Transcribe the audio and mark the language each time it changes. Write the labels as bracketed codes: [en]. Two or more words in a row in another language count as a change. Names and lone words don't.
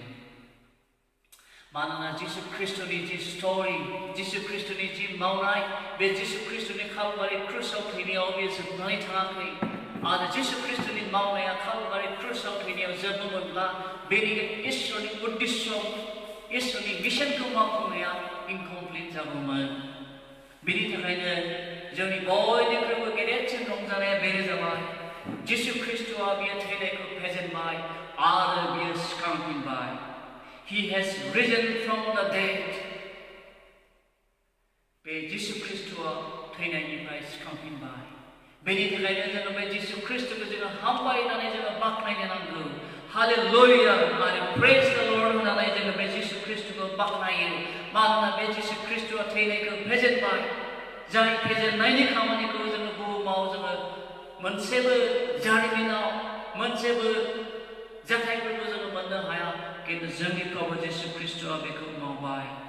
[brx] मानोना जिसु ख्रीष्टनि जि स्ट'रि, जिसु ख्रीष्टनि जि मावनाय, बे जिसु ख्रीष्टनि कालभारि क्रुसाव थैनायाव बेयो जोबनानै थाङाखै आरो जिसु ख्रीष्टनि मावनाया कालभारि क्रुसाव थैनायाव जोबोमोनब्ला बेनि इसोरनि उद्देश्य, इसोरनि मिशनखौ मावफुंनाया इनकमप्लिट जागौमोन। बेनि थाखायनो जोंनि बयनिख्रुइबो गेदेरसिन रंजानाया बेनो जाबाय जिसु ख्रीष्टआ बियो थैनायखौ फेजेनबाय आरो बियो सिखांफिनबाय। [en] He has risen from the dead. [brx] बे जिसु ख्रीष्टआ थैनायनिफ्राय सिखांफिनबाय। बेनि थाखायनो जोङो बे जिसु ख्रीष्टखौ जोङो हामबाय होननानै जोङो बाख्नायनो नांगौ। हालेलुया आरो [en] praise the Lord [brx] होननानै जोङो बे जिसु ख्रीष्टखौ बाख्नायो। मानोना बे जिसु ख्रीष्टआ थैनायखौ फेजेनबाय। जाय फेजेननायनि खामानिखौ जोङो बुहुमाव जोङो मोनसेबो जारिमिनाव मोनसेबो जाथायफोरखौ जोङो मोननो हाया, किन्तु जोंनि प्रभु जिसु ख्रीष्टआ बेखौ मावबाय।